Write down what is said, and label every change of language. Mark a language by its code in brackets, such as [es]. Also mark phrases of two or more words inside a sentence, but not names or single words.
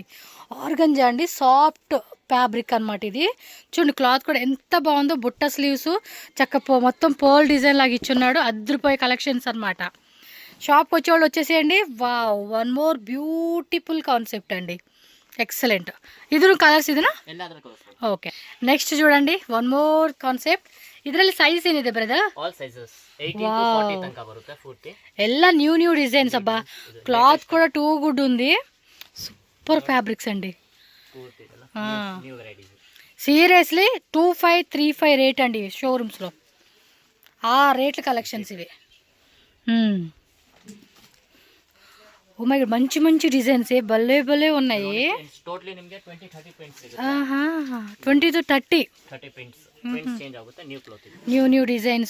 [te] ఆర్గంజా అండి, [en] soft fabric [te] అనమాట ఇది. చూడండి క్లాత్ కూడా ఎంత బాగుందో. బుట్ట స్లీవ్స్ చక్క మొత్తం [en] pole design [te] లాగా ఇచ్చున్నాడు. అద్దరిపోయే కలెక్షన్స్ అనమాట. షాప్కి వచ్చేవాళ్ళు వచ్చేసేయండి. [en] wow, one more beautiful concept [te] అండి. ఎక్సలెంట్. ఇది కలర్స్ ಇದನ್ನ? [en] okay, next [te] చూడండి, [en] one more concept. [kn] ಇದರಲ್ಲಿ ಸೈಜ್ ಏನಿದೆ ಬ್ರದರ್? [en] all sizes [kn] 18 to 40 ತನಕ ಬರುತ್ತೆ ಪೂರ್ತಿ. ಎಲ್ಲ [en] new designs [kn] ಅಬ್ಬಾ. ಕ್ಲಾತ್ ಕೂಡ [en] too good [kn] ఉంది. [en] super fabrics [te] అండి. [kn] ಪೂರ್ತಿ ಇದೆಲ್ಲ [en] new varieties. [te] సీరియస్లీ 2535 రేట్ అండి షోరూమ్స్లో. ఆ రేట్ల కలెక్షన్స్ ఇవి. [en] oh my god, [te] మంచి డిజైన్స్ భలే ఉన్నాయి. 20 to 30 [en] new designs.